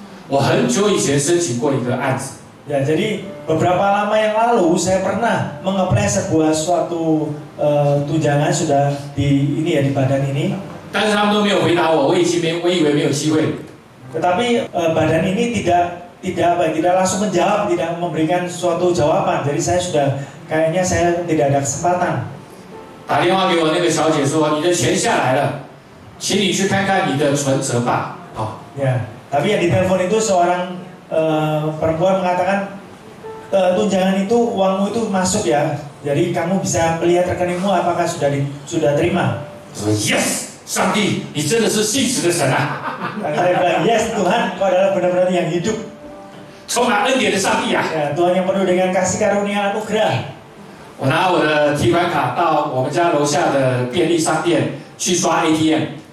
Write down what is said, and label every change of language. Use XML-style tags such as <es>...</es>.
<zh>我很久以前申请过一个案子。</zh> <id>Ya, jadi beberapa lama yang lalu saya pernah mengapply sebuah suatu tunjangan sudah di badan ini.</id> <zh>但是他们都没有回答我，我以为没有机会。</zh> <id>Tetapi badan ini tidak langsung menjawab, tidak memberikan suatu jawaban. Jadi saya sudah kayaknya saya tidak ada kesempatan.</id> <zh>打电话给我那个小姐说，你的钱下来了，请你去看看你的存折吧。好。</zh> <id>Ya, tapi yang ditelepon itu seorang perempuan mengatakan tunjangan itu uangmu itu masuk ya. Jadi kamu bisa melihat rekeningmu apakah sudah terima.</id> <zh>说 yes。上帝，你真的是信实的神啊！</zh> <id>Saya bilang, yes Tuhan, Kau adalah benar-benar yang hidup.</id> <zh>充满恩典的上帝啊！</zh> <id>Ya, Tuhan yang penuh dengan kasih karunia anugerah.</id> <zh>我拿我的提款卡到我们家楼下的便利商店去刷 ATM。</zh>